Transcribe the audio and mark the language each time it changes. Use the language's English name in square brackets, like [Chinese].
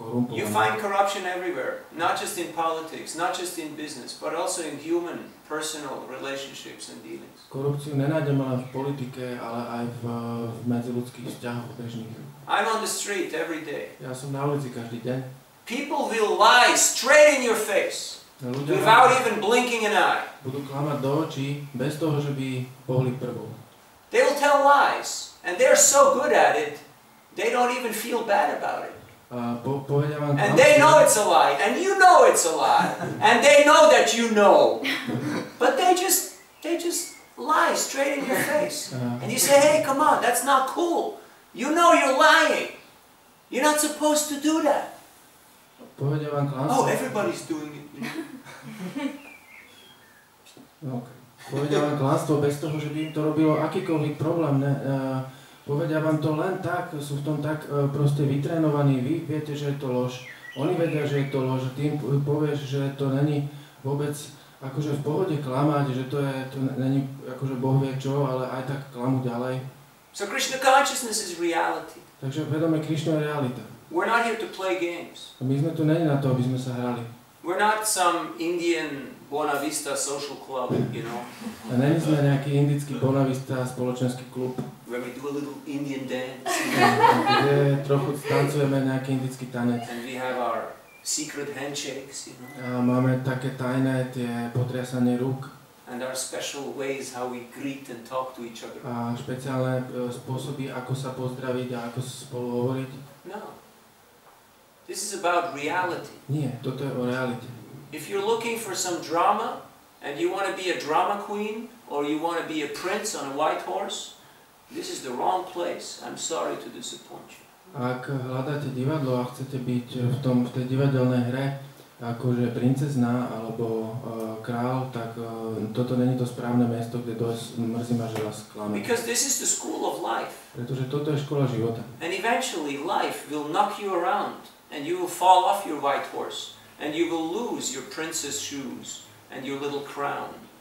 [English] You find corruption everywhere, not just in politics, not just in business, but also in human, personal relationships and dealings. [Slovak] Korupciu nenájdeme len v politike, ale aj v medziľudských vzťahoch bežných. [English] I'm on the street every day. [Slovak] Ja som na ulici každý deň. [English] People will lie straight in your face, without even blinking an eye. [Slovak] Budú klamať do očí, bez toho, že by pohli prvou. [English] They will tell lies, and they're so good at it, they don't even feel bad about it. And they know it's a lie, and you know it's a lie, and they know that you know, but they just lie straight in your face. And you say, hey, come on, that's not cool. You know you're lying. You're not supposed to do that. Oh, everybody's doing it. [Slovak] Povedia vám klamstvo bez toho, že by im to robilo akýkoľvek problém. Povedia vám to len tak, sú v tom tak proste vytrénovaní. Vy viete, že je to lož. Oni vedia, že je to lož. Ty im povieš, že to není vôbec akože v pohode klamať, že to není akože Boh vie čo, ale aj tak klamu ďalej. [English] So Krishna consciousness is reality. [Slovak] Takže vedomie Krišna je realita. [English] We're not here to play games. [Slovak] My sme tu není na to, aby sme sa hrali. [English] We're not some Indian Buena Vista social club, you know. [Slovak] A není sme nejaký indický Buena Vista spoločenský klub. [English] Where we do a little Indian dance. [Slovak] Kde trochu tancujeme nejaký indický tanec. [English] And we have our secret handshakes, you know. [Slovak] A máme také tajné tie potriasanie rúk. [English] And our special ways how we greet and talk to each other. [Slovak] A špeciálne spôsoby, ako sa pozdraviť a ako spolu hovoriť. [English] No. This is about reality. [Slovak] Nie, toto je o realite. [English] If you're looking for some drama and you want to be a drama queen or you want to be a prince on a white horse, this is the wrong place. I'm sorry to disappoint you. [Slovak] Ak hľadáte divadlo a chcete byť v tej divadelnej hre akože princezna alebo král, tak toto není to správne miesto, kde mrzí ma, že vás klame. [English] Because this is the school of life. [Slovak] Pretože toto je škola života. [English] And eventually life will knock you around and you will fall off your white horse and you will lose your princess shoes and your little crown.